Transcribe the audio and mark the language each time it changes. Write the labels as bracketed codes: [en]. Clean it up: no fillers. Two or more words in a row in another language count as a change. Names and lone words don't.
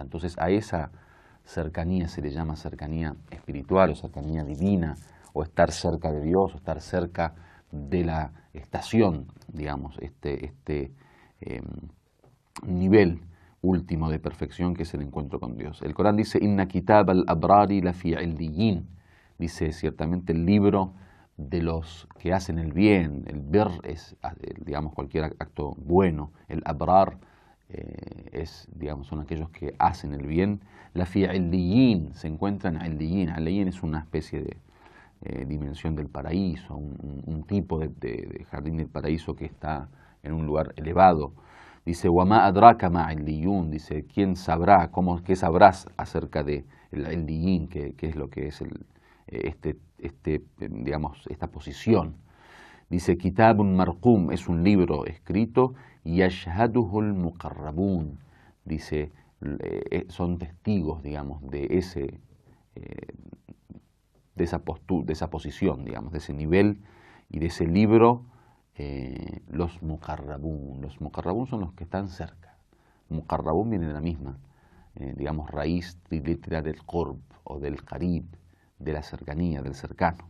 [es] Entonces a esa cercanía se le llama cercanía espiritual o cercanía divina, o estar cerca de Dios, o estar cerca de la estación, digamos, este nivel último de perfección que es el encuentro con Dios. El Corán dice, [ar] إن كتاب الأبرار لفي عليين. [es] Dice, ciertamente el libro de los que hacen el bien. El bir es, digamos, cualquier acto bueno. El abrar es, digamos, son aquellos que hacen el bien. [ar] لفي عليين [es] se encuentra en illiyin. Illiyin es una especie de dimensión del paraíso, un tipo de jardín del paraíso que está en un lugar elevado. Dice, [ar] وَمَا أَدْرَاكَ مَا عِلِّيُّونَ. [es] Dice, ¿quién sabrá, qué sabrás acerca de el illiyin, qué es lo que es digamos, esta posición? Dice, [ar] كتاب مرقوم, [es] es un libro escrito, [ar] يَشْهَدُهُ الْمُقَرَّبُونَ. [es] Dice, son testigos, digamos, de esa posición, digamos, de ese nivel y de ese libro. Los muqarrabun. Los muqarrabun son los que están cerca. Muqarrabun viene de la misma, digamos, raíz trilitera del qurb o del qarib, de la cercanía, del cercano.